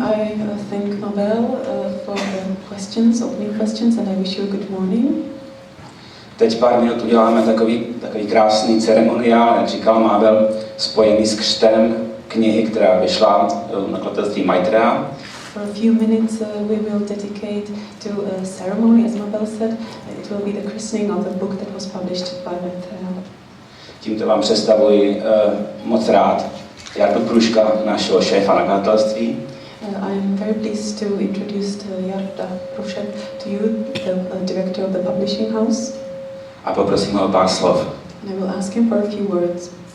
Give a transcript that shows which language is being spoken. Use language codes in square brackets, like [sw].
[en] I thank Mabel for the questions, opening questions, and I wish you a good morning. [cs] Teď pár minut uděláme takový krásný ceremoniál, jak říkal Mabel, spojený s křtem knihy, která vyšla v nakladatelství Maitreya. [en] For a few minutes we will dedicate to a ceremony, as Mabel said. It will be the christening of the book that was published by Vitale. [cs] Tímto vám představuji moc rád Jardu Pruška, našeho šéfa nakladatelství. [en] I am very pleased to introduce Jarda Prušek to you, the director of the publishing house. [cs] A poprosím ho o pár slov. [en] And I will ask him for a few words.